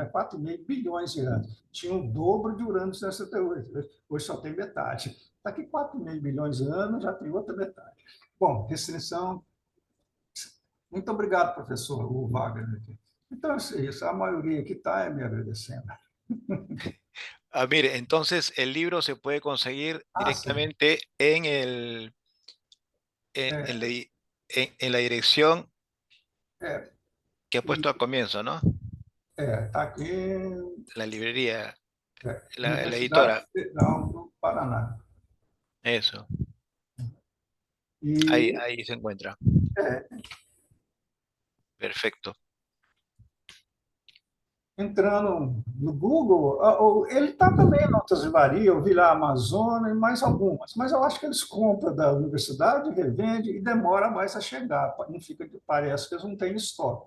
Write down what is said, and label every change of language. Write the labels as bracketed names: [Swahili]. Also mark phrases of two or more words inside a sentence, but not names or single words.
[Portuguese] 4,5 bilhões de anos. Tinha o dobro de Urano 268, hoje só tem metade. Daqui 4,5 bilhões de anos já tem outra metade. Bom, restrição. Muito obrigado, professor, o Wagner. Então, é isso. A maioria que está me agradecendo. [Spanish] Mire, entonces el libro se puede conseguir [Portuguese] Ah, sim. [Spanish] directamente en [Portuguese] É, [Spanish] en la dirección [Portuguese] é, [Spanish] que ha puesto al comienzo, ¿no? [Portuguese] tá aqui [Spanish] La librería, la [Portuguese] Universidade [Spanish] editora, [Portuguese] Federal do Paraná. [Spanish] eso, [Portuguese] E [Spanish] ahí se encuentra. [Portuguese] é, [Spanish] Perfecto. [Portuguese] entrando no Google, ele está também em outras livrarias, eu vi lá a Amazônia e mais algumas, mas eu acho que eles compram da universidade, revendem e demora mais a chegar, não fica, parece que eles não têm estoque.